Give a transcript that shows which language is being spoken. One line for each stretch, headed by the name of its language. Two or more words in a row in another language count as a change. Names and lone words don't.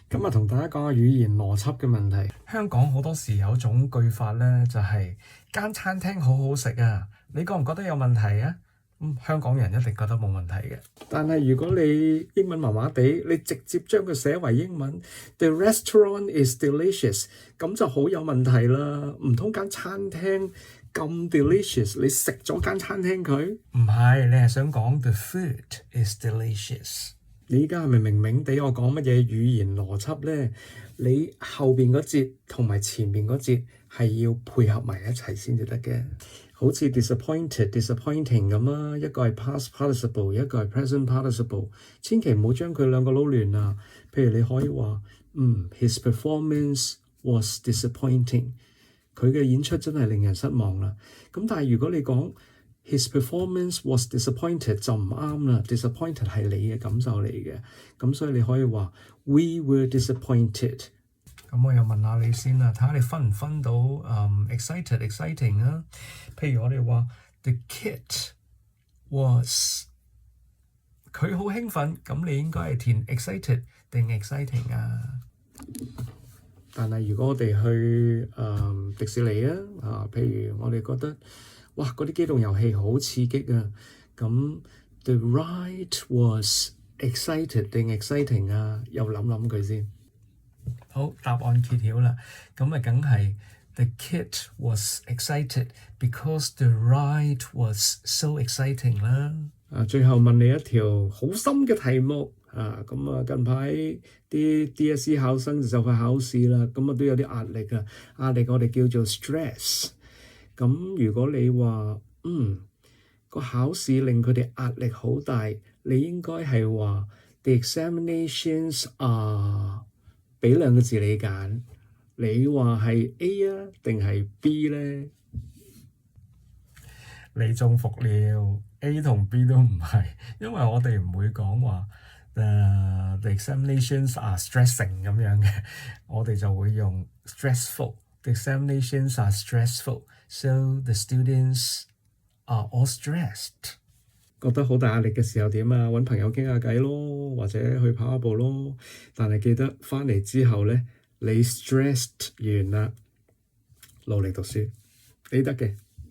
Cantonese: 今日同大家講下語言邏輯嘅問題。香港好多時有種句法呢，就係間餐廳好好食啊，你覺唔覺得有問題啊？香港人一定覺得冇問題嘅。但係如果你英文麻麻地，你直接將佢寫為英文 ，
English: The restaurant is delicious，
Cantonese: 咁就好有問題啦。唔通間餐廳咁 delicious，你食咗間餐廳佢？唔係，你係想講
English: The food is delicious。
Cantonese: 你而家係咪明明地我講乜嘢語言邏輯呢？你後邊嗰節同埋前面嗰節係要配合埋一齊先至得嘅。好似 disappointing 咁啊，一個係
English: past participle，
Cantonese: 一個係
English: present participle，
Cantonese: 千祈唔好將佢兩個撈亂啊。譬如你可以話
English: his performance was disappointing，
Cantonese: 佢嘅演出真係令人失望啦。咁但係如果你講
English: His performance was disappointed
Cantonese: 就唔啱啦。Disappointed 係你嘅感受嚟嘅，咁所以你可以話
English: We were disappointed。
Cantonese: 咁我又問下你先啦，睇下你分唔分到exciting 啊？譬如我哋話
English: The kid was，
Cantonese: 佢好興奮，咁你應該係填 excited 定 exciting 啊？但係如果我哋去迪士尼啊，譬如我哋覺得哇！嗰啲機動遊戲好刺激啊！咁
English: The ride was excited
Cantonese: 定 exciting 啊？又諗諗佢先。好，答案揭曉啦。咁啊，梗係
English: The kid was excited because the ride was so exciting 啦。
Cantonese: 最後問你一條好深嘅題目啊！咁啊，近排啲 DSE 考生就快考試啦，咁啊都有啲壓力啊。壓力我哋叫做 stress。咁如果你話個考試令佢哋壓力好大，你應該係話
English: The examinations are，
Cantonese: 俾兩個字你揀，你話係 A 啊定係 B 呢？你中伏了 ，A 同 B 都唔係，因為我哋唔會講話
English: the examinations are stressing
Cantonese: 咁樣嘅，我哋就會用 stressful。
English: The examinations are stressful，so the students are all stressed。
Cantonese: 覺得好大壓力嘅時候點啊？揾朋友傾下偈咯，或者去跑下步咯。但係記得返嚟之後呢，你 stressed 完啦，努力讀書，你得嘅。